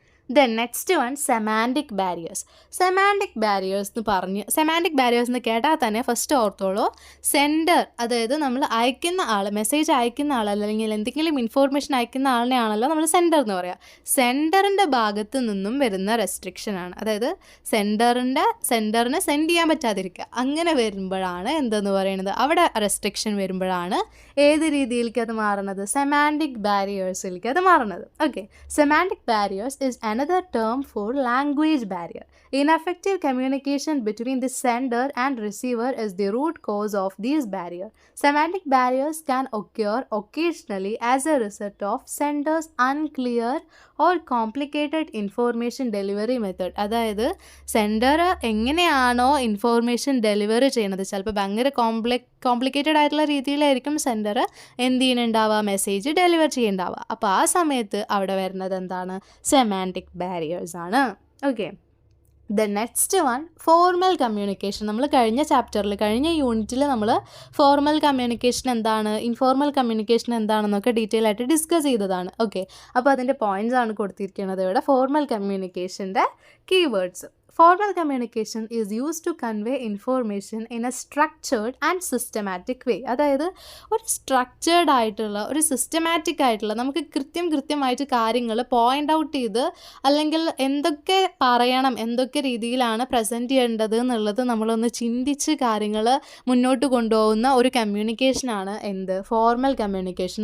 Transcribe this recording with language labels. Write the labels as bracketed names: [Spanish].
[English] Then next one, semantic barriers. Semantic barriers [Malayalam] എന്ന് പറഞ്ഞ്, semantic barriers എന്ന് കേട്ടാൽ തന്നെ ഫസ്റ്റ് ഓർത്തോളൂ, സെൻഡർ, അതായത് നമ്മൾ അയക്കുന്ന ആൾ, മെസ്സേജ് അയക്കുന്ന ആൾ അല്ലെങ്കിൽ എന്തെങ്കിലും ഇൻഫോർമേഷൻ അയക്കുന്ന ആളിനെയാണല്ലോ നമ്മൾ സെൻഡർ എന്ന് പറയുക. സെൻഡറിൻ്റെ ഭാഗത്ത് നിന്നും വരുന്ന റെസ്ട്രിക്ഷനാണ്. അതായത് സെൻഡറിന് സെൻഡ് ചെയ്യാൻ പറ്റാതിരിക്കുക. അങ്ങനെ വരുമ്പോഴാണ് എന്തെന്ന് പറയുന്നത്, അവിടെ റെസ്ട്രിക്ഷൻ വരുമ്പോഴാണ് ഏത് രീതിയിലേക്ക് അത് മാറുന്നത്? സെമാൻറ്റിക് ബാരിയേഴ്സിലേക്ക് അത് മാറുന്നത്. [English] Okay, semantic barriers is another term for language barrier. Ineffective communication between the sender and receiver is the root cause of these barriers. Semantic barriers can occur occasionally as a result of sender's unclear or complicated information delivery method. [Malayalam] അതായത് sender എങ്ങനെയാണോ information delivery ചെയ്യുന്നത്, ചിലപ്പോൾ ഭയങ്കര complicated ആയിട്ടുള്ള രീതിയിലായിരിക്കും sender എന്ത് ചെയ്യുന്നുണ്ടാവുക, message deliver ചെയ്യുന്നുണ്ടാവുക. അപ്പോൾ ആ സമയത്ത് അവിടെ വരുന്നത് എന്താണ്? സെമാൻറ്റിക് ബാരിയേഴ്സ് ആണ്. [English] Okay, the next one, formal communication. [Malayalam] നമ്മൾ കഴിഞ്ഞ യൂണിറ്റിൽ നമ്മൾ ഫോർമൽ കമ്മ്യൂണിക്കേഷൻ എന്താണ്, ഇൻഫോർമൽ കമ്മ്യൂണിക്കേഷൻ എന്താണെന്നൊക്കെ ഡീറ്റെയിൽ ആയിട്ട് ഡിസ്കസ് ചെയ്തതാണ്. ഓക്കെ, അപ്പോൾ അതിൻ്റെ പോയിൻറ്റ്സ് ആണ് കൊടുത്തിരിക്കുന്നത് ഇവിടെ. Formal കമ്മ്യൂണിക്കേഷൻ്റെ keywords. [English] Formal communication is used to convey information in a structured and systematic way. [Malayalam] അതായത് ഒരു സ്ട്രക്ചേർഡ് ആയിട്ടുള്ള ഒരു സിസ്റ്റമാറ്റിക് ആയിട്ടുള്ള നമുക്ക് കൃത്യമായിട്ട് കാര്യങ്ങൾ പോയിൻ്റ് ഔട്ട് ചെയ്ത് അല്ലെങ്കിൽ എന്തൊക്കെ പറയണം, എന്തൊക്കെ രീതിയിലാണ് പ്രസൻറ്റ് ചെയ്യേണ്ടത് എന്നുള്ളത് നമ്മളൊന്ന് ചിന്തിച്ച് കാര്യങ്ങൾ മുന്നോട്ട് കൊണ്ടുപോകുന്ന ഒരു കമ്മ്യൂണിക്കേഷനാണ് ഫോർമൽ കമ്മ്യൂണിക്കേഷൻ.